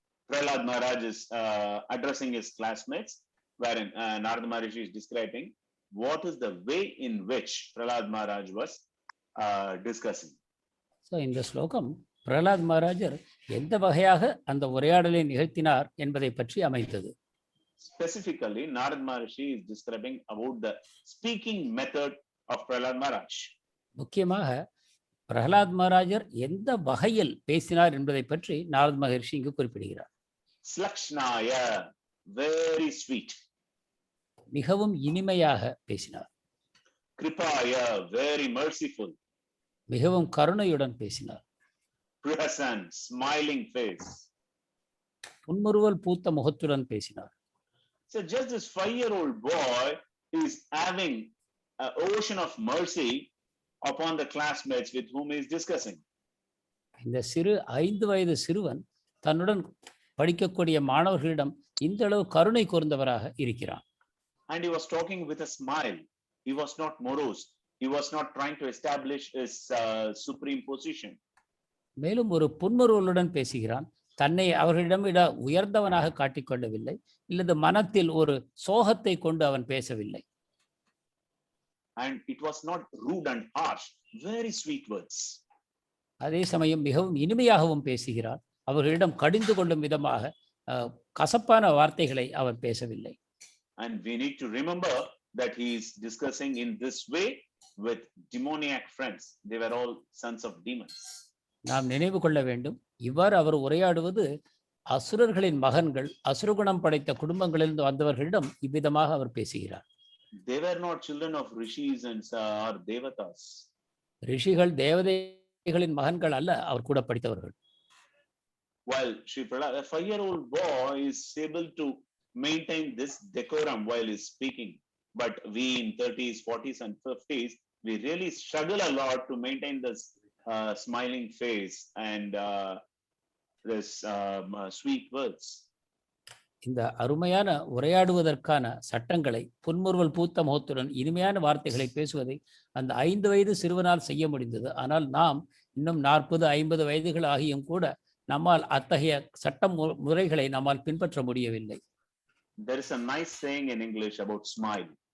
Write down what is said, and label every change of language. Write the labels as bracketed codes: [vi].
[en] Prahlad Maharaj is addressing his classmates, wherein Narad Maharishi is describing what is the way in which Prahlad Maharaj was discussing. [ta] So இந்த ஸ்லோகம் பிரகலாத் மகாராஜர் எந்த வகையாக அந்த உரையாடலை நிகழ்த்தினார் என்பதை பற்றி அமைந்தது. [en] Specifically, Narad Maharishi is describing about the speaking method of Prahlad Maharaj. [ta] முக்கியமாக பிரகலாத் மகாராஜர் எந்த வகையில் பேசினார் என்பதை பற்றி நாரத் மகரிஷி இங்கு குறிப்பிடுகிறார். [en] Slakshnaya, very sweet. [ta] மிகவும் இனிமையாக பேசினார். [en] Kripaya, very merciful. [ta] மிகவும் கருணையுடன் பேசினார். [en] Prasan, smiling face. [ta] புன்முறுவல் பூத்த முகத்துடன் பேசினார். [en] So just this 5-year-old boy is having an ocean of mercy upon the classmates with whom he is discussing. [ta] இந்த சிறு 5 வயது சிறுவன் தன்னுடன் படிக்கக்கூடிய மாணவர்களிடம் இந்த அளவு கருணை கூர்ந்தவராக இருக்கிறார். [en] And he was talking with a smile. He was not morose. He was not trying to establish his supreme position. [ta] மேலும் ஒரு புன்முறுவலுடன் பேசுகிறான். தன்னை அவர்களிடம் விட உயர்ந்தவனாக காட்டிக்கொள்ளவில்லை, இல்லது மனத்தில் ஒரு சோகத்தை கொண்டு அவன் பேசவில்லை. [en] And it was not rude and harsh, very sweet words. [ta] அதே சமயம் மிகவும் இனிமையாகவும் பேசுகிறார். அவர்களிடம் கடிந்து கொள்ளும் விதமாக கசப்பான வார்த்தைகளை அவர் பேசவில்லை. [en] And we need to remember that he is discussing in this way with demoniac friends. They were all sons of demons. [ta] நாம் நினைவு கொள்ள வேண்டும், இவ்வாறு அவர் உரையாடுவது அசுரர்களின் மகன்கள், அசுரகுணம் படைத்த குடும்பங்களிலிருந்து வந்தவர்களிடம் இவ்விதமாக அவர் பேசுகிறார். [en] They were not children of rishis and or devatas. [ta] ரிஷிகள் தேவதைகளின் மகன்கள் அல்ல, அவர் கூட படித்தவர்கள். [en] While Sri Prahlad, a 5-year-old boy is able to maintain this decorum while he's speaking, but we in 30s, 40s and 50s, we really struggle a lot to maintain this smiling face and this sweet words. [ta] இந்த அருமையான உரையாடுவதற்கான சட்டங்களை, புன்முறுவல் பூத்த முகத்துடன் இனிமையான வார்த்தைகளை பேசுவதை அந்த 5 வயது சிறுவனால் செய்ய முடிந்தது. ஆனால் நாம் இன்னும் 40, 50 வயதுகள் ஆகியும் கூட நம்மால் அத்தகைய சட்ட முறைகளை நம்மால் பின்பற்ற முடியவில்லை. [en] There is a nice saying in English about smile.